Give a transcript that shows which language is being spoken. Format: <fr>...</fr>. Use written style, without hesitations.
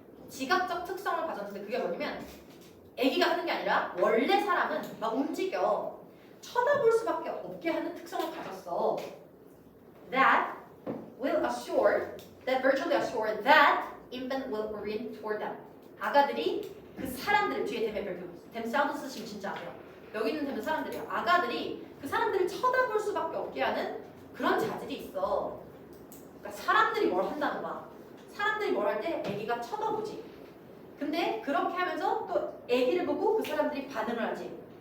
<ko>지각적 특성을 가졌는데 그게 뭐냐면 애기가 하는 게 아니라 원래 사람은 막 움직여 쳐다볼 수밖에 없게 하는 특성을 가졌어.</ko> <en>That will assure, that virtually assure that infant will orient toward them.</en> <ko>아가들이 그 사람들을 뒤에 댐 사운드 쓰시면 진짜 안 돼요. 여기 있는 댐은 사람들이에요. 아가들이 그 사람들을 쳐다볼 수밖에 없게 하는 그런 자질이 있어. 그러니까 사람들이 뭘 한다는 거야. 사람들이 뭘 할 때 애기가 쳐다보지. 근데 그렇게 하면서 또 애기를 보고 그 사람들이 반응을 하지.</ko>